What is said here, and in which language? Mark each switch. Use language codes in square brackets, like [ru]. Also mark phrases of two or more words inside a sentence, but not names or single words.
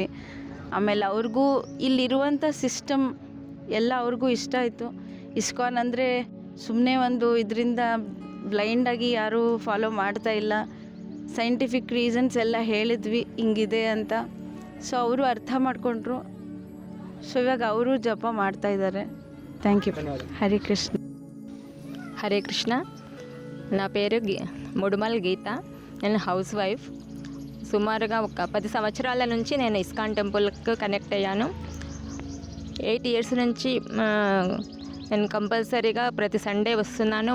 [kn] ಆಮೇಲೆ ಅವ್ರಿಗೂ ಇಲ್ಲಿರುವಂಥ ಸಿಸ್ಟಮ್ ಎಲ್ಲ ಅವ್ರಿಗೂ ಇಷ್ಟ ಆಯಿತು. ಇಸ್ಕಾನ್ ಅಂದರೆ ಸುಮ್ಮನೆ ಒಂದು ಇದರಿಂದ ಬ್ಲೈಂಡಾಗಿ ಯಾರೂ ಫಾಲೋ ಮಾಡ್ತಾ ಇಲ್ಲ. [en] scientific reasons [kn] ಎಲ್ಲ ಹೇಳಿದ್ವಿ ಹಿಂಗಿದೆ ಅಂತ. ಸೊ ಅವರು ಅರ್ಥ ಮಾಡಿಕೊಂಡ್ರು. ಸೊ ಇವಾಗ ಅವರು ಜಪ ಮಾಡ್ತಾ ಇದ್ದಾರೆ. [en] thank you. [te] హరే కృష్ణ. హరే కృష్ణ. నా పేరు ముడుమల్ గీత. నేను [en] house wife. [te] సుమారుగా ఒక 10 సంవత్సరాల నుంచి నేను ఇస్కాన్ టెంపుల్కి కనెక్ట్ అయ్యాను. 8 ఇయర్స్ నుంచి నేను కంపల్సరీగా ప్రతి సండే వస్తున్నాను.